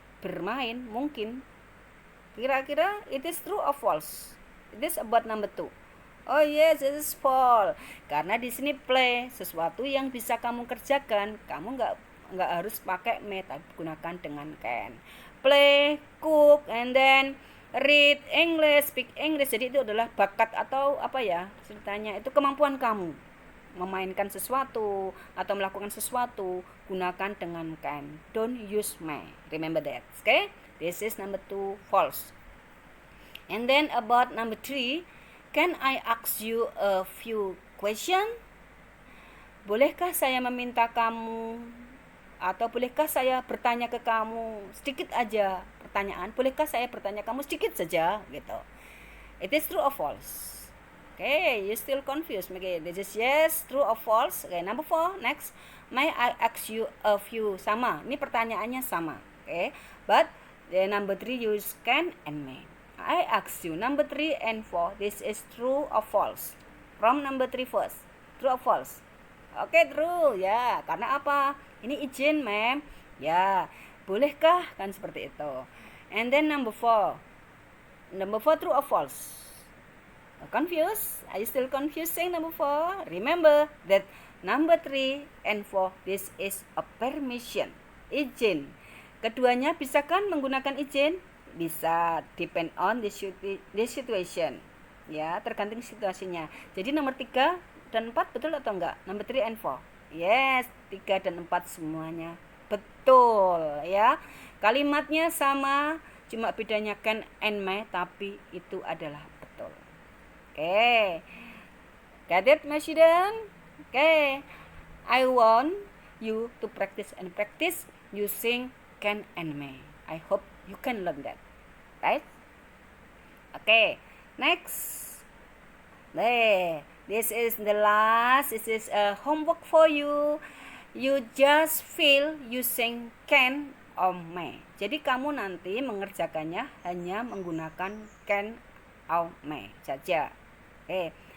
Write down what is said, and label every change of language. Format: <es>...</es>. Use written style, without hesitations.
<id>Bermain mungkin. Kira-kira</id> <en>it is true or false? It is about number two. Oh yes, it is false.</en> <id>Karena di sini play sesuatu yang bisa kamu kerjakan, kamu nggak harus pakai may, tapi gunakan dengan can.</id> <en>Play, cook, and then read English, speak English.</en> <id>Jadi itu adalah bakat atau apa ya ceritanya? Itu kemampuan kamu memainkan sesuatu atau melakukan sesuatu, gunakan dengan can.</id> <en>Don't use may. Remember that. Okay? This is number two, false. And then about number three. Can I ask you a few question?</en> <id>Bolehkah saya meminta kamu atau bolehkah saya bertanya ke kamu sedikit aja pertanyaan? Bolehkah saya bertanya kamu sedikit saja gitu.</id> <en>It is true or false? Okay, you still confused. Okay, this is yes, true or false. Okay, number 4. Next, may I ask you a few? Sama.</en> <id>Ini pertanyaannya sama.</id> <en>Okay, but the number 3 use can and may. I ask you number 3 and 4. This is true or false? From number 3 first. True or false? Oke, true.</en> <id>Ya, karena apa? Ini izin, ma'am. Ya, bolehkah? Kan seperti itu.</id> <en>And then number 4. Number 4, true or false? Confused? Are you still confusing number 4? Remember that number 3 and 4, this is a permission.</en> <id>Izin. Keduanya bisa kan menggunakan izin?</id> <en>Bisa, depend on the situation.</en> <id>Ya, tergantung situasinya. Jadi nomor 3 dan 4 betul atau enggak?</id> <en>Number 3 and 4.</en> <id>Yes, 3 dan 4 semuanya betul ya. Kalimatnya sama, cuma bedanya can and may, tapi itu adalah betul.</id> <en>Okay. Got it, my student? Okay. I want you to practice using can and may. I hope you can learn that. Right? Okay. Next. There. This is the last. This is a homework for you. You just fill using can or may.</en> <id>Jadi kamu nanti mengerjakannya hanya menggunakan can or may saja. Okay.</id>